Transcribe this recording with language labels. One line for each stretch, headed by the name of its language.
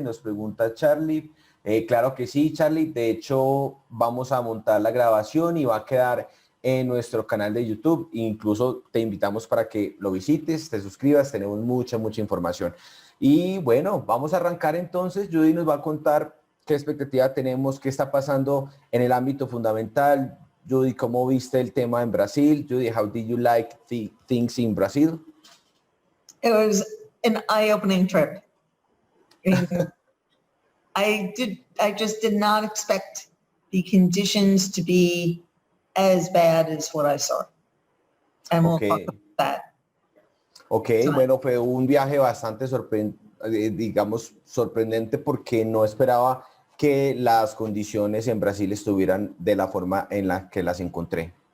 Spanish: Nos pregunta Charlie. Claro que sí, Charlie. De hecho, vamos a montar la grabación y va a quedar en nuestro canal de YouTube. Incluso te invitamos para que lo visites, te suscribas. Tenemos mucha información. Y bueno, vamos a arrancar entonces. Judy nos va a contar qué expectativa tenemos, qué está pasando en el ámbito fundamental. Judy, ¿cómo viste el tema en Brasil?
English: Judy, how did you like things in Brazil? It was an eye-opening trip. I just did not expect the conditions to be as bad as what I saw. And we'll talk about that.
Spanish: Ok, bueno, fue un viaje bastante sorprendente porque no esperaba que las condiciones en Brasil estuvieran de la forma en la que las encontré.